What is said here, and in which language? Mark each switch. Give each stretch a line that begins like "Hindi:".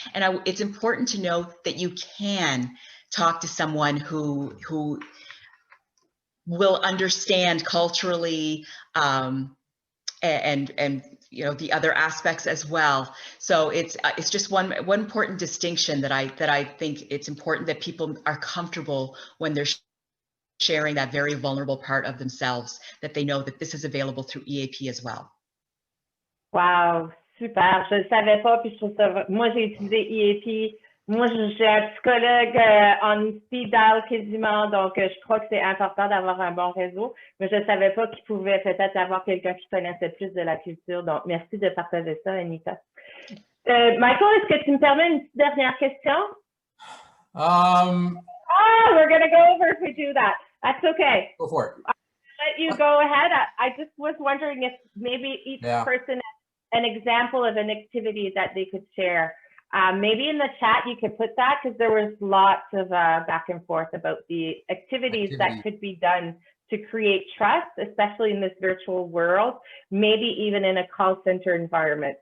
English: And it's important to know that you can talk to someone who will understand culturally and you know the other aspects as well. So it's just one important distinction that I think it's important that people are comfortable when they're sharing that very vulnerable part of themselves, that they know that this is available through EAP as well. Wow, super.
French: Je ne savais pas, puis je trouve ça. Moi, j'ai utilisé EAP. Moi, j'ai un psychologue en
English: speed dial
French: quasiment, donc je crois que c'est important d'avoir un bon réseau, mais je ne savais pas qu'il pouvait peut-être avoir quelqu'un qui connaissait plus de la culture. Donc, merci de partager ça, Anita. Michael, est-ce que tu me permets une petite dernière question?
English: We're going to go over if we do that. That's okay. Go for it. I'll let you go ahead. I just was wondering if maybe each person has an example of an activity that they could share. Maybe in the chat you could put that, because there was lots of back and forth about the activities that could be done to create trust, especially in this virtual world, maybe even in a call center environment.